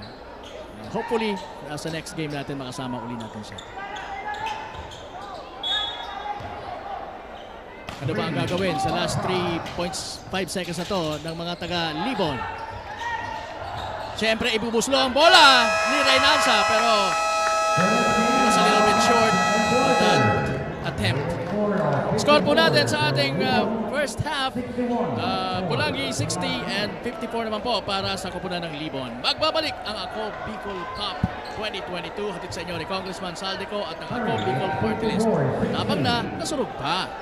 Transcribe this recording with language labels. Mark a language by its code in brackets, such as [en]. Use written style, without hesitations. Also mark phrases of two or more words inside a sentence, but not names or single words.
[tl] Hopefully, sa [en] next game [tl] natin makasama uli natin siya. Ano ba ang gagawin sa last 3.5 seconds na to ng mga taga-Libon? Siyempre, ibubuslo ang bola ni Reynancia, pero [en] it was a little bit short of that attempt. [tl] Score po natin sa ating [en] first half. [tl] Pulangi 60 and 54 naman po para sa koponan ng Libon. Magbabalik ang Ako Bicol Cup 2022. Hatid sa inyo ni Congressman Saldico at ng Ako Bicol Party List. [bik] Habang na, nasurog pa.